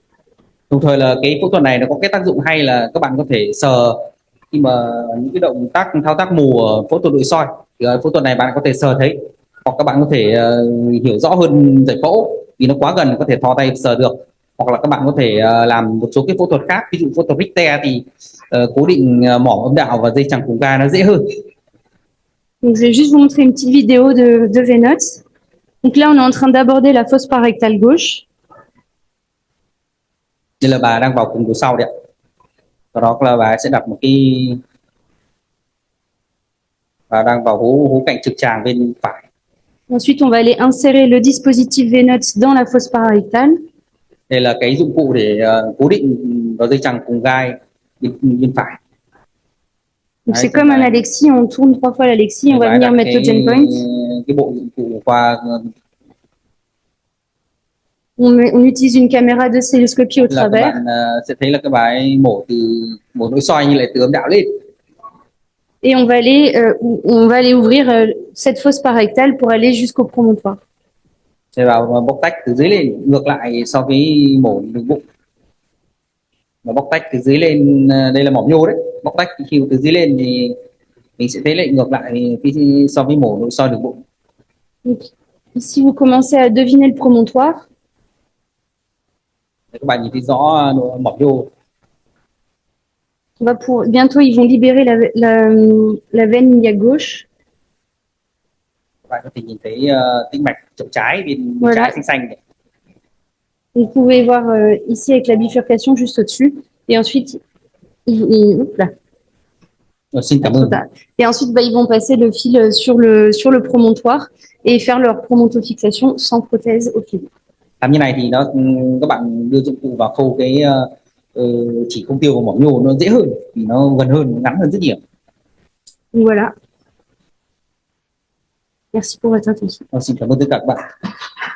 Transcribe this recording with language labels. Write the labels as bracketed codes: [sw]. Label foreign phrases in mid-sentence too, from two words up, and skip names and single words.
[vi] Đồng thời là cái phẫu thuật này nó có cái tác dụng hay là các bạn có thể sờ khi mà những cái động tác thao tác mù ở phẫu thuật nội soi thì phẫu thuật này bạn có thể sờ thấy, hoặc các bạn có thể hiểu rõ hơn giải phẫu vì nó quá gần có thể thò tay sờ được, hoặc là các bạn có thể làm một số cái phẫu thuật khác, ví dụ phẫu thuật Richter thì cố định mỏm âm đạo và dây chằng cùng ga nó dễ hơn. [fr] Donc, je vais juste vous montrer une petite vidéo de Venots. Donc là, on est en train d'aborder la fosse parrectale gauche. [vi] Đây là bà đang vào cùng cửa sau đấy ạ. Sau đó là bà sẽ đặt một cái, bà đang vào hố cạnh trực tràng bên phải. [fr] Ensuite, on va aller insérer le dispositif Venots dans la fosse parrectale. [vi] Đây là cái dụng cụ để cố định vào dây chằng cùng gai bên phải. [fr] Donc c'est comme un Alexis, on tourne 3 fois l'Alexis, on va venir mettre le gen point. [vi] Cái bộ dụng cụ qua [fr] On utilise une caméra de cystoscopie au [vi] là các [fr] travers. [vi] bạn sẽ thấy là cái bà ấy mổ nội soi như lại từ âm đạo lên. [fr] Et on va aller ouvrir cette fosse parrectale pour aller jusqu'au promontoire. [vi] Sẽ vào bóc tách từ dưới lên, ngược lại so với mổ đường bụng. Và bóc tách từ dưới lên, đây là mỏm nhô đấy. Bóc tách khi từ dưới lên thì mình sẽ thấy lại ngược lại so với mổ nội soi đường bụng. [fr] Donc, ici, vous commencez à deviner le promontoire. [vi] Các bạn nhìn thấy rõ mỏm nhô. [fr] Bientôt, ils vont libérer la veine iliaque gauche. [vi] Các bạn có thể nhìn thấy tĩnh mạch chậu trái bên [fr] Voilà. [vi] trái xanh xanh. [fr] Vous pouvez voir ici avec la bifurcation juste au-dessus. Et ensuite, hop là. [vi] Xin cảm ơn. [fr] Et ensuite, ils vont passer le fil sur le promontoire et faire leur promontofixation sans prothèse au fil. [vi] Làm như này thì các bạn đưa dụng cụ vào khâu cái chỉ không tiêu vào mỏm nhô nó dễ hơn vì nó gần hơn, ngắn hơn rất nhiều. [fr] Voilà. Merci pour votre attention. [vi] Xin cảm ơn tất cả các bạn.